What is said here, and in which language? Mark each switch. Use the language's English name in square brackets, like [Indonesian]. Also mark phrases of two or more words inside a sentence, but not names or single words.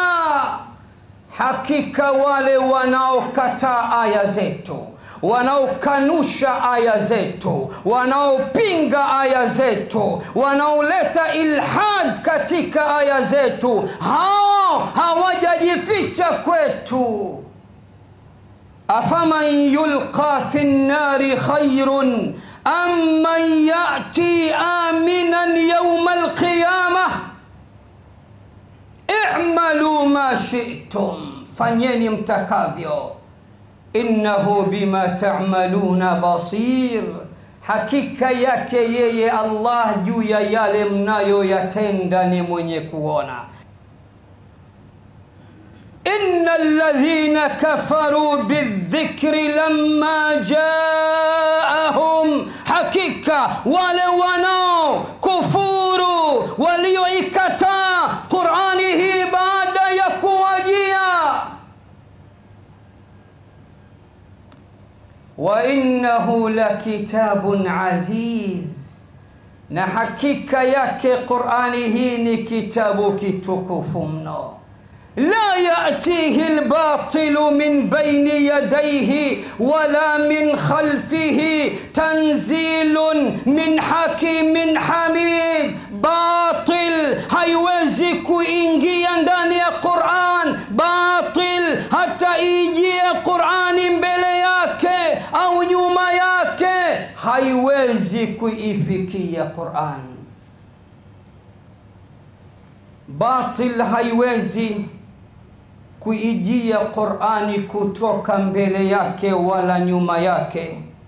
[Swahili] Hakika wale wanaokataa aya zetu, wanaokanusha aya zetu, wanaopinga aya zetu, wanaoleta ilhad katika aya zetu, hao hawajajificha kwetu. [Arabic] أفمن يلقى في النار خير أم من يأتي آمنا يوم القيامة اعملوا ما شئتم, [Swahili] fanyeni mtakavyo, [Arabic] إنه بما تعملون بصير, [Swahili] hakika yake yeye Allah juu ya yale mnayoyatenda ni mwenye kuona. [Arabic] إن الذين كفروا بالذكر لما جاءهم, [Swahili] hakika wale wanao kufuru walioikataa Qur'ani hii baada ya kuwajia. [Arabic] وإنه لكتاب عزيز, [Swahili] na hakika yake Qur'ani hii ni kitabu kitukufu mno. [Arabic] لا يأتيه الباطل من بين يديه ولا من خلفه تنزيل من حكيم حميد. [Swahili] Batil haiwezi kuingia ndani ya Qur'an, batil hata haiwezi kuifikia Qur'an. Batil haiwezi kuijia Qur'ani kutoka mbele yake wala nyuma yake.